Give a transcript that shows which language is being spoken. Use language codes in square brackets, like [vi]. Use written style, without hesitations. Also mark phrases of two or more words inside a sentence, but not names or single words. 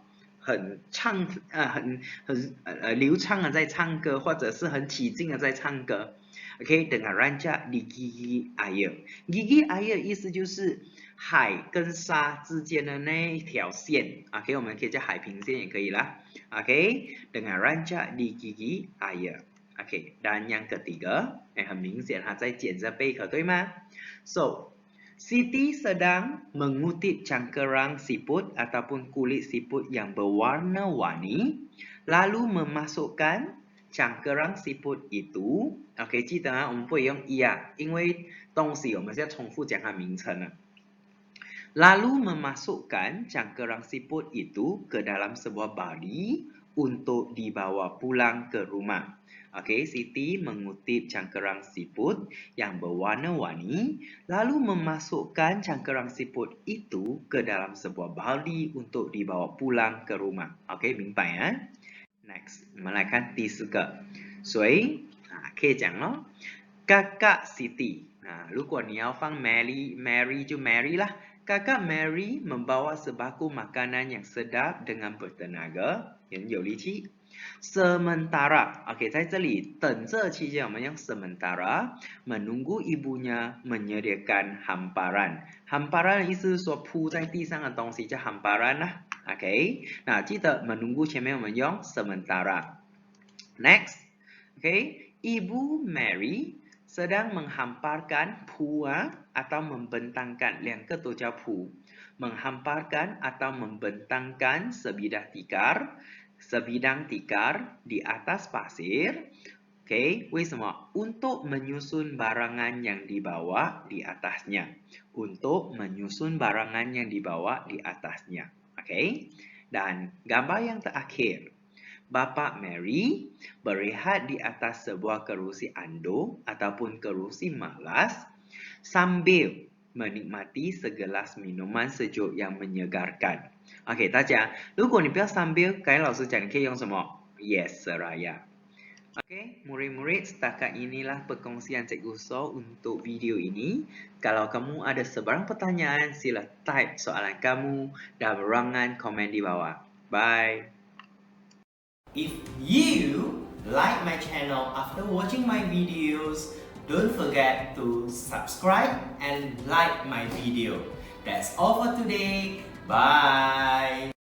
[zh] 很流畅的在唱歌，或者是很起劲的在唱歌。OK， [ms] dengan rancak di gigi [zh] air。 [ms] gigi air [zh] 意思就是海跟沙之间的那一条线。OK， 我们可以叫海平线也可以啦。OK， [ms] dengan rancak di gigi air。 [zh] OK， [ms] dan yang ketiga， [zh] 很明显它在捡着贝壳，对吗 [ms] ？So。Siti sedang mengutip cangkerang siput ataupun kulit siput yang berwarna-warni, lalu memasukkan cangkerang siput itu. OK， [zh] 记得啊，我们不会用ia， 因为东西我们是要重复讲它名称的。 [ms] Lalu memasukkan cangkerang siput itu ke dalam sebuah bali untuk dibawa pulang ke rumah. Okay, Siti mengutip cangkerang siput yang berwarna-warni, lalu memasukkan cangkerang siput itu ke dalam sebuah baldi untuk dibawa pulang ke rumah. [zh] Okay, 明白啊 ？Next， 我们来看第4个，所以可以讲咯 ， [ms] Kakak Siti。 [zh] 如果你要放 Mary 就 Mary 啦。 [ms] Kakak Mary membawa sebangku makanan yang sedap dengan bertenaga， [zh] 很有力气。Sementara, OK， 在这里等这期间，我们用 [ms] sementara menunggu ibunya menyediakan hamparan。 [zh] hamparan 的意思是说铺在地上的东西叫 hamparan 啦。OK， 那记得 menunggu 前面我们用 sementara。Next， OK， [ms] Ibu Mary sedang menghamparkan pua atau membentangkan， [zh] 两个都叫铺。 [ms] menghamparkan atau membentangkan sebilah tikar sebidang tikar di atas pasir. [zh] Okay, 为什么? [ms] Untuk menyusun barangan yang dibawa di atasnya. Untuk menyusun barangan yang dibawa di atasnya. Okay, dan gambar yang terakhir. Bapa Mary berehat di atas sebuah kerusi ando ataupun kerusi malas sambil menikmati segelas minuman sejuk yang menyegarkan. [zh] Okay, 大家，如果你不要sambil，刚才老师讲你可以用什么 ？Yes, seraya. [ms] Okey, murid-murid, setakat inilah perkongsian Cikgu So untuk video ini. Kalau kamu ada sebarang pertanyaan, sila type soalan kamu dalam ruangan komen di bawah. Bye! [en] If you like my channel after watching my videos, don't forget to subscribe and like my video. That's all for today. Bye!